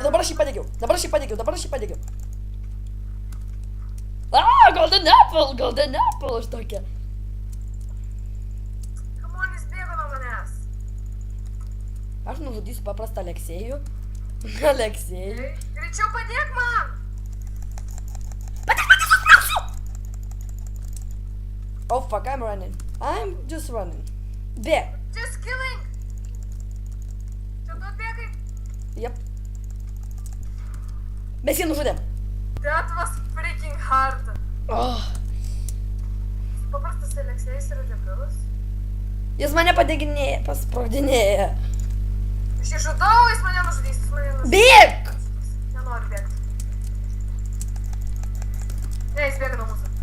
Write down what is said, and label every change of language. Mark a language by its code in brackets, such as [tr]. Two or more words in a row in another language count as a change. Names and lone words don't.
[lt] Dabar aš jį padegiau. A, [en] golden apple, [lt] aš tokia. Kamon, jis bėga nuo manęs. Aš nužudysiu paprastą Aleksėjų. Greičiau padėk man. [en] Oh fuck, I'm running. I'm just running. Bėg. Just killing. [lt] Čia tu atbėgai. Yep. Mes jį nužudėm. [en] That was freaking hard. Oh. [lt] Paprastas Aleksėjus yra debilus. Jis mane padeginėja, pasprogdinėja. Aš jį žudau, jis mane nužudys. Bėg! Nenoriu bėgti. Ne, jis bėga nuo mūsų.